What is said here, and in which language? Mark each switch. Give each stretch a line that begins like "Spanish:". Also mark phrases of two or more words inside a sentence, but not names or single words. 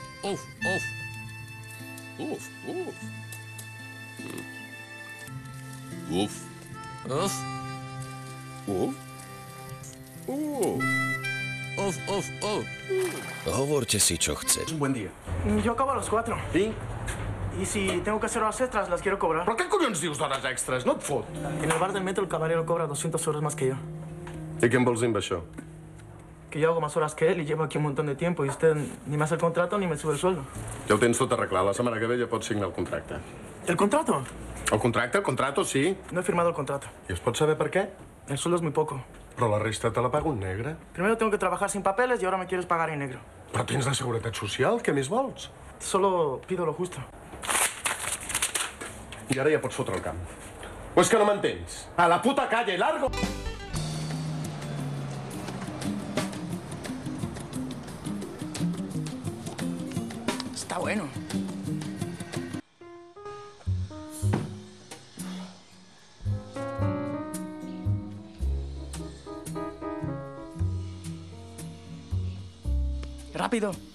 Slovak: uf, uf. Uf, uf. Uf. Uf. Uf. Uf. Uf, uf, uf. Hovorte si, čo chcete.
Spanish: Un buen día. Yo acabo a las 4.
Catalan: I?
Spanish: Y si tengo que hacer horas extras, las quiero cobrar.
Catalan: Però què collons dius d'hores extres? No et fot.
Spanish: En el bar del metro el camarero cobra 200 euros más que yo.
Catalan: I què em vols dir amb això?
Spanish: Que yo hago más horas que él y llevo aquí un montón de tiempo y usted ni me hace el contrato ni me sube el sueldo.
Catalan: Ja ho tens tot arreglat. La setmana que ve ja pots signar el contracte.
Spanish: ¿El contrato?
Catalan: El contracte, sí.
Spanish: No he firmado el contrato.
Catalan: I es pot saber per què?
Spanish: El sueldo es muy poco.
Catalan: Però la resta te la pago en negre.
Spanish: Primero tengo que trabajar sin papeles y ahora me quieres pagar en negro.
Catalan: Però tens la seguretat social, què més vols?
Spanish: Solo pido lo justo.
Catalan: I ara ja pots fotre el camp. O és que no m'entens?
Spanish: A la puta calle, largo! Está bueno. ¡Rápido!